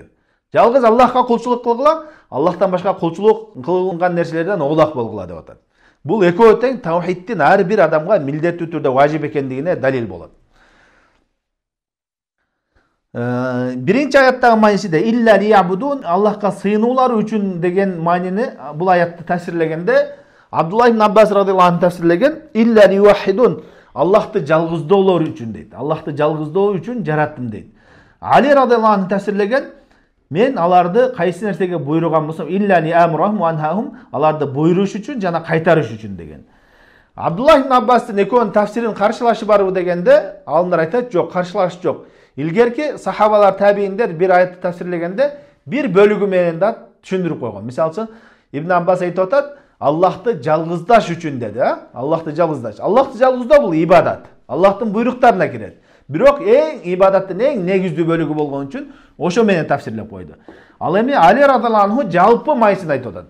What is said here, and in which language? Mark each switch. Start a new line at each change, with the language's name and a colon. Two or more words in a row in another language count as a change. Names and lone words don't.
Kyrgyz: Жалгыз Аллахка кулчулук кылгыла, Аллахтан башка кулчулук кылынган нерселерден оолак болгула деп атат. Бул экөө тең таухиддин ар бир адамга милдеттүү түрдө важип экендигине далил болот. Биринчи аяттагы мааниси
Arabic: إلا ليعبدون,
Kyrgyz: Аллахка сыйынуулар үчүн деген маанини бул аятты тафсирлегенде Абдулла ибн Аббас
Arabic: رضي الله عنه
Kyrgyz: тафсирлеген
Arabic: إلا ليوحدون,
Kyrgyz: Аллахты жалгыздоолор үчүн дейт. Аллахты жалгыздоо үчүн жараттым дейт. Али
Arabic: رضي الله عنه
Kyrgyz: тафсирлеген мен аларды кайсы нерсеге буйруган болсом
Arabic: إلا لآمرهم وأنهاهم,
Kyrgyz: аларды буйруш үчүн жана кайтарыш үчүн деген. Абдулла ибн Аббастын экөөнүн тафсирин каршылашы барбы дегенде, алымдар айтат, жок, каршылаш жок. Илгерки сахабалар, табиинлер бир аятты тафсирлегенде бир бөлүгү менен da түшүндүрүп койгон. Мисалы үчүн Ибн Аббас айтып атат, Аллахты жалгыздаш үчүн деди, Аллахты жалгыздаш. Аллахты жалгыздоо бул ибадат. Аллахтын буйруктарына кирет. Бирок ибадаттын эң негиздүү бөлүгү болгон үчүн ошо менен тафсирлеп койду. Ал эми Али
Arabic: رضي الله عنه
Kyrgyz: жалпы майсын айтып атат.